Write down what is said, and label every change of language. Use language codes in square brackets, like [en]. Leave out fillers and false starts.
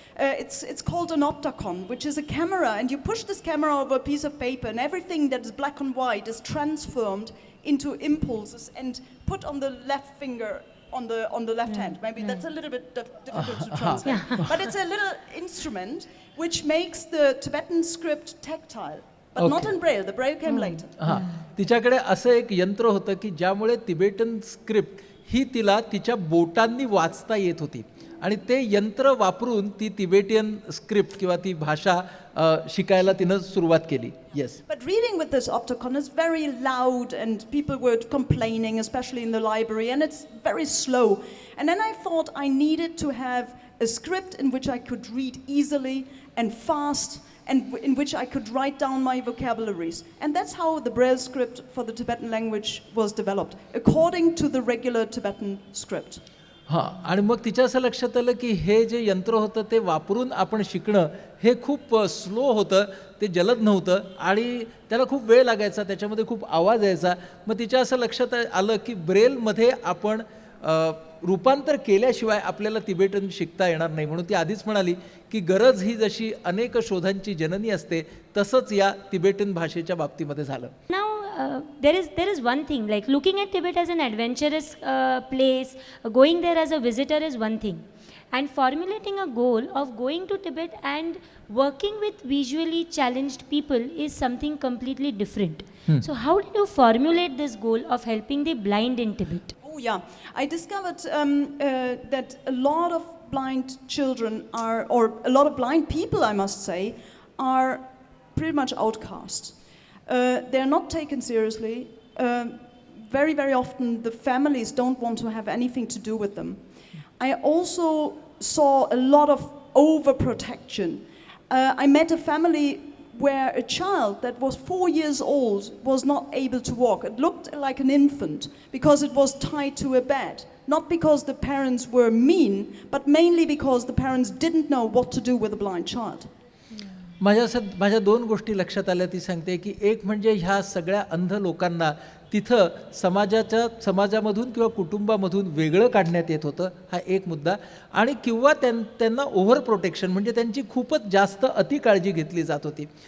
[en] It's called an opticon, which is a camera, and you push this camera over a piece of paper, and everything that is black and white is transformed into impulses and put on the left finger. On the left hand. Maybe that's a little bit difficult to translate. But it's a little instrument which makes the Tibetan script tactile. But not in Braille. The Braille came later. [mr] हां, तिच्याकडे असं एक यंत्र होतं की ज्यामुळे Tibetan script ही तिला तिच्या बोटांनी वाचता येत होती आणि ते यंत्र वापरून ती तिबेटियन स्क्रिप्ट किंवा ती भाषा शिकायला तिनं सुरुवात केली. [en] Yes. But reading with this opticon is very loud and people were complaining, especially in the library, and it's very slow. And then I thought I needed to have a script in which I could read easily and fast and in which I could write down my vocabularies. And that's how the Braille script for the Tibetan language was developed, according to the regular Tibetan script. [mr] हां, आणि मग तिच्या असं लक्षात आलं की हे जे यंत्र होतं ते वापरून आपण शिकणं हे खूप स्लो होतं, ते जलद नव्हतं आणि त्याला खूप वेळ लागायचा, त्याच्यामध्ये खूप आवाज यायचा. मग तिच्या असं लक्षात आलं की ब्रेलमध्ये आपण रूपांतर केल्याशिवाय आपल्याला तिबेटन शिकता येणार नाही. म्हणून ती आधीच म्हणाली की गरज ही जशी अनेक शोधांची जननी असते तसंच या तिबेटन भाषेच्या बाबतीमध्ये झालं. [en] Now there is one thing, like looking at Tibet as an adventurous place, going there as a visitor is one thing, and formulating a goal of going to Tibet and working with visually challenged people is something completely different. So how did you formulate this goal of helping the blind in Tibet? Oh yeah, I discovered that a lot of blind children or a lot of blind people, I must say, are pretty much outcasts. They're not taken seriously. very, very often the families don't want to have anything to do with them. I also saw a lot of overprotection. I met a family where a child that was 4 years old was not able to walk. It looked like an infant because it was tied to a bed. Not because the parents were mean, but mainly because the parents didn't know what to do with a blind child. [mr] माझ्या दोन गोष्टी लक्षात आल्या ती सांगते की एक म्हणजे ह्या सगळ्या अंध लोकांना तिथं समाजामधून किंवा कुटुंबामधून वेगळं काढण्यात येत होतं, हा एक मुद्दा. आणि किंवा त्यांना ओव्हर प्रोटेक्शन म्हणजे त्यांची खूपच जास्त अतिकाळजी घेतली जात होती.